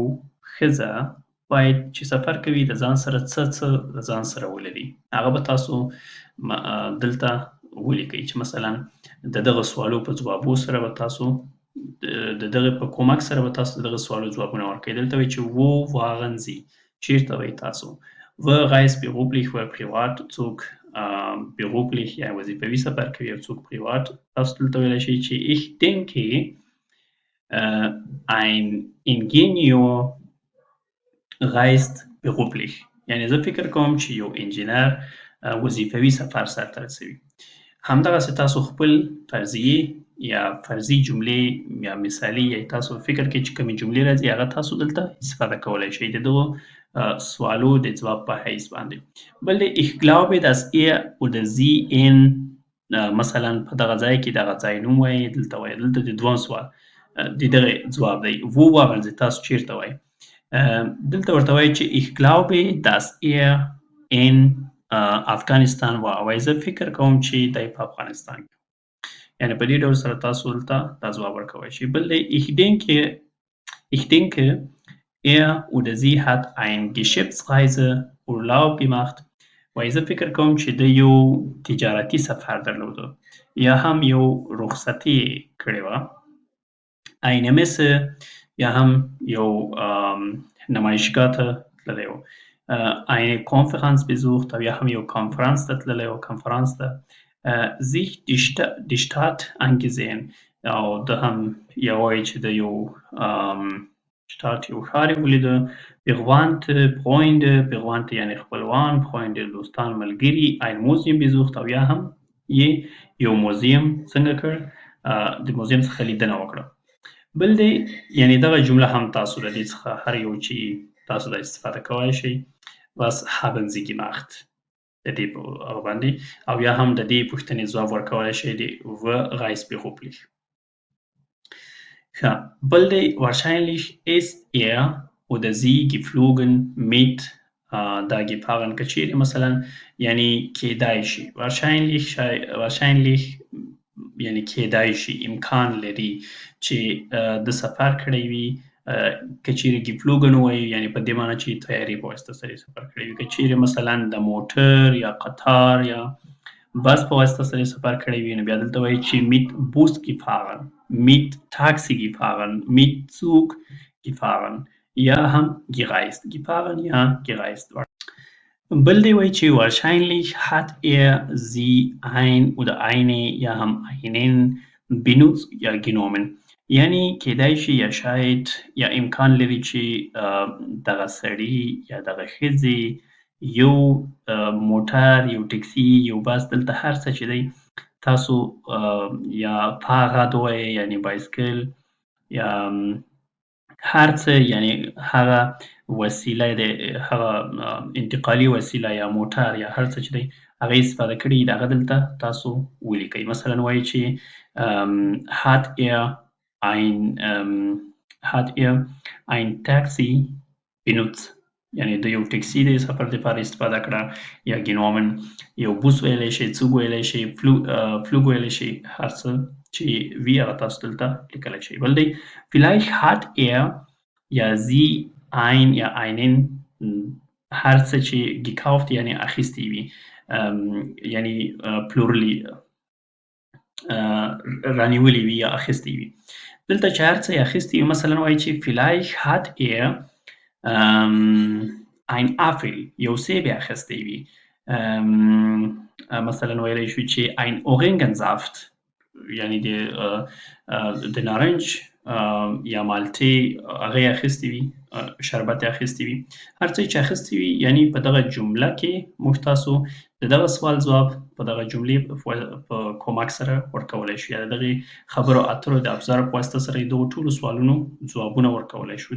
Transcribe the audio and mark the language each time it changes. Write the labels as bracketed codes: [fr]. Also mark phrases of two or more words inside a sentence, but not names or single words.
[ps] ښځه باید چې سفر کوي د ځان سره څه د ځان سره ولري هغه به تاسو دلته ولیکئ چې مثلا د دغه سوالو په ځوابو سره به تاسو د دغه په کومک سره به تاسو د دغه سوالو ځوابونه ورکوئ دلته وایي چې [de] Wo waren Sie [ps] چیرته وئ تاسو [de] Wer reist beruflich wer privat [ps] څوک beruflich یا وظیفوي سفر کوي او څوک privat تاسو دلته ویلی شئ چې [de] Ich denke ein Ingenieur reist beruflich [ps] یعنې زه فکر کوم چې یو انجینر وظیفوي سفر سرته رسوي همدغسې تاسو خپل فرضیې یا فرضي جملې یا مثالي یا تاسو فکر کې چې کومې جملې راځي هغه تاسو دلته استفاده کولی شئ د دغو سوالو د ځواب په حیث باندې. بل دی [de] ich glaube dass er oder sie in [ps] مثلا په دغه ځای کې دغه ځای نوم وایي دلته وایي دلته د دویم سوال د دغه ځواب دی [de] wo waren sie [ps] تاسو چیرته وایي دلته ورته وایي چې [de] ich glaube dass er in [ps] افغانستان وایي زه فکر کوم چې دی په افغانستان کې یعنی په دې ډول سره تاسو دلته دا ځواب ورکولی شئ. بل دی [de] ich denke er oder sie hat ein Geschäftsreise Urlaub gemacht [ps] وایي زه فکر کوم چې د یو تجارتي سفر درلوده یا هم یو رخصتي کړې وه [de] eine Messe [ps] یا هم یو نمایشګاه ته تللی و [de] eine Konferenz [ps] besucht او یا هم یو کنفرانس ته تللی و کنفرانس ته [de] sich die Stadt angesehen [ps] او ده هم یا وایي چې د یو Stadt یو ښار یې ولیده [de] Verwandte, Freunde, Verwandte [ps] یعنی خپلوان Freunde دوستان ملګري [de] ein Museum besucht [ps] او یا هم یې یو موزیم څنګه کړ د موزیم څخه لیدنه وکړه. بل دی یعنی دغه جمله هم تاسو د دې څخه هر یو چې تاسو د استفاده کولی شئ [de] was haben sie gemacht [ps] د دې په باندې او یا هم د دې پوښتنې ځواب ورکولی شئ د [de] reist beruflich. [ps] Ja, bel دی [de] wahrscheinlich ist er oder sie geflogen mit da gefahren [ps] که چیرې مثلا یعنی کیدای شي wahrscheinlich یعنی کیدای شي امکان لري چې د سفر کړی وي که چیرې geflogen ووایو یعنی په دې معنی چې تیاري په واسطه سره سفر کړی وي که چیرې مثلا د موټر یا قطار یا بس په واسطه سره سفر کړی وي نو بیا دلته وایي چې [de] mit Bus gefahren mit Taxi gefahren mit Zug gefahren [ps] یا هم [de] gereist gefahren [ps] یا gereist بل دی وایي چې [de] wahrscheinlich hat er sie ein oder eine [ps] یا هم [de] einen benutzt [ps] یا genommen یعنی کیدای شي یا شاید یا امکان لري چې دغه سړي یا دغه ښځې یو موټر یو ټکسي یو بس دلته هر څه چې دی تاسو یا فاراد وایي یعنی بایسکل یا هر څه یعنی هغه وسیله دی هغه انتقالي وسیله یا موټر یا هر څه چې دی هغه استفاده کړي د هغه دلته تاسو ولیکئ مثلا وایي چې hat [de] er ein Taxi benutzt [ps] یعنی د یو ټکسي د سفر لپاره استفاده کړه یا genommen یو بوس ویلی شي Zug ویلی شي Flug ویلی شي هر څه چې وي هغه تاسو دلته لیکلی شئ. بل دی [de] vielleicht hat er [ps] یا [de] sie ein [ps] یا einen هر څه چې gekauft یعنی اخیستی وي یعنی پلورلی رانیولی وي یا اخیستی وي دلته چې هر څه یې اخیستی وي مثلا وایي چې [de] vielleicht hat er ein Apfel [ps] یو سیب یې اخیستی وي مثلا ویلی شو چې [de] ein Orangensaft [ps] یعنی د نارنج یا مالټې هغه یې اخیستی وي شربت یې اخیستی وي هر څه چې اخیستی وي یعنی په دغه جمله کې موږ تاسو د دغه سوال ځواب په دغه جملې په کومک سره ورکولی شو یا د دغې خبرو اترو د ابزار په واسطه سره د دغو ټولو سوالونو ځوابونه ورکولی شو.